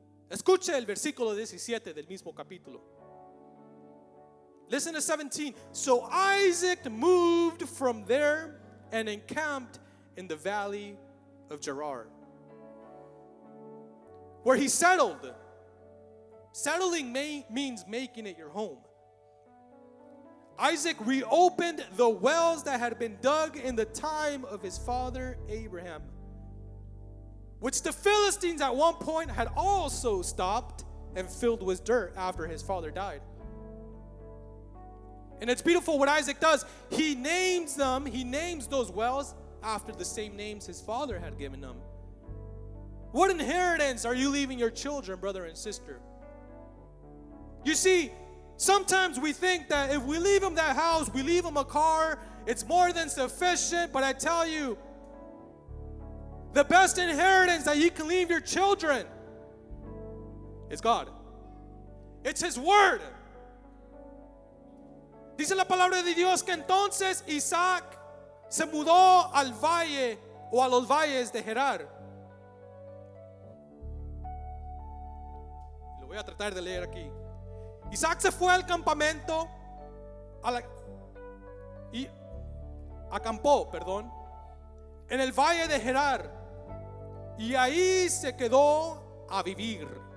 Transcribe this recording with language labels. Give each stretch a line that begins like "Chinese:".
Spanish: Escuche el versículo 17 del mismo capítulo.
English: Listen to 17. So Isaac moved from there and encamped in the valley of Gerar, where he settled. Settling means making it your home. Isaac reopened the wells that had been dug in the time of his father Abraham, which the Philistines at one point had also stopped and filled with dirt after his father died. And it's beautiful what Isaac does. He names those wells after the same names his father had given them. What inheritance are you leaving your children, brother and sister? You see, sometimes we think that if we leave them that house, we leave them a car, it's more than sufficient. But I tell you, the best inheritance that you can leave your children is God. It's His Word.
Spanish: Dice la palabra de Dios que entonces Isaac se mudó al valle o a los valles de Gerar. Lo voy a tratar de leer aquí. Isaac se fue al campamento y acampó, en el valle de Gerar, y ahí se quedó a vivir.